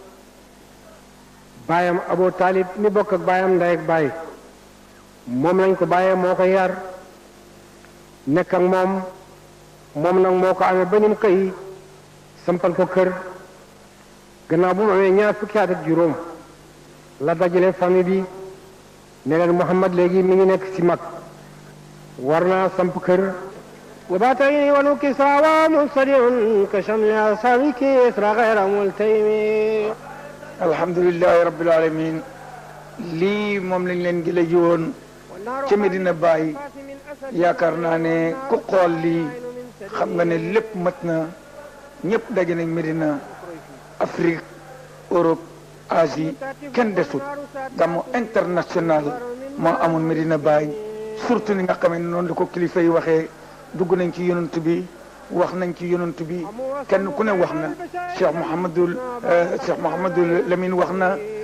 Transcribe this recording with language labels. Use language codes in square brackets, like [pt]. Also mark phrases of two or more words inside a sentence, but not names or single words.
[wo] baayam Abu Talib mi bokk ak baayam ndey ak baay moom lañ ko bàyyee moo ko yar nekk ak moom nag moo ko amee ba ni mu xëy sampal ko kër gannaaw bu mu amee ñaar fukki at ak juróom la dajale famille bi ne leen Muhammad léegi mi ngi nekk ci mag war naa samp kër [ar] وباتيني ونكسى ومنصدع كشمل أصحاب كسرى غير ملتيم الحمد لله رب العالمين [wo] lii moom lañ leen gi la jiwoon ca Medina Baye yaakaar naa ne ku xool lii xam nga ne lépp mat na ñëpp daje nañ Medina Afrique Europe Asie kenn desut gàmmu international moo amoon Medina Baye surtout ni nga xam ne noonu la ko kilifa yi waxee dugg nañ ci yonent bi wax nañ ci yonent bi kenn ku ne wax na Cheikh Mouhamadul Lamine wax na